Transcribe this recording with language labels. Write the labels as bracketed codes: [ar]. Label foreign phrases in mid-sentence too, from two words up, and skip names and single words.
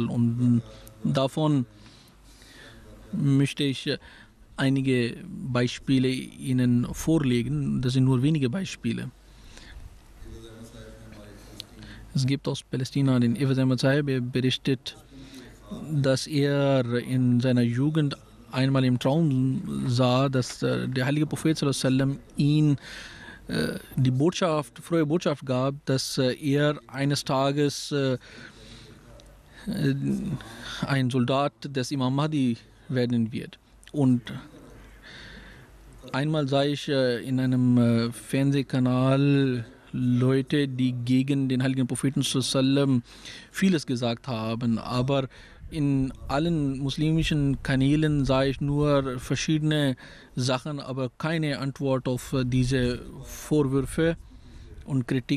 [de] Und davon möchte ich einige Beispiele Ihnen vorlegen. Das sind nur wenige Beispiele. Es gibt aus Palästina den Evaz Ahmad Sahib, er berichtet, dass er in seiner Jugend einmal im Traum sah, dass der heilige Prophet [ar] صلى الله عليه وسلم [de] ihn die frohe Botschaft gab, dass er eines Tages ein Soldat des Imam Mahdi werden wird. Und einmal sah ich in einem Fernsehkanal Leute, die gegen den heiligen Propheten sallam vieles gesagt haben, aber in allen muslimischen Kanälen sah ich nur verschiedene Sachen, aber keine Antwort auf diese Vorwürfe und Kritik.